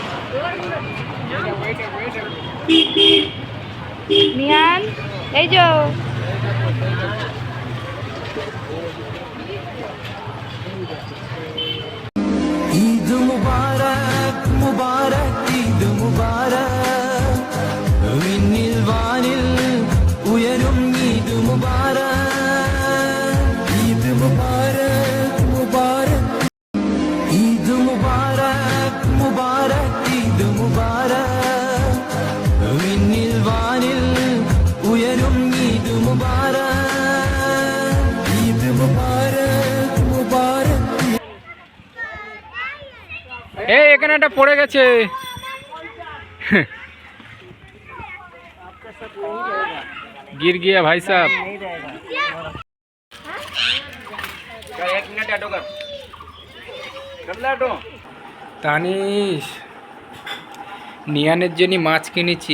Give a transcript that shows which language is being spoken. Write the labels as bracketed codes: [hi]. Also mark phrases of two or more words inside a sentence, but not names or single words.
[bn] নিয়ান এই যে [ml] ഈദ് മുബാരക് മുബാരക് ഈദ് മുബാരക് വിണ്ണിൽ വാനിൽ ഉയരും ഈദ് മുബാരക് ഈദ് മുബാരക് മുബാരക് ഈദ് മുബാരക് മുബാരക് ഈദ് മുബാരക് വിണ്ണിൽ വാനിൽ ഉയരും ഈദ് മുബാരക് ഈദ് മുബാരക് മുബാരക് [bn] এই এখানে একটা পড়ে গেছে। [hi] गिर गया भाई साहब। [bn] তানিশ নিয়ানের জন্য মাছ কিনেছি।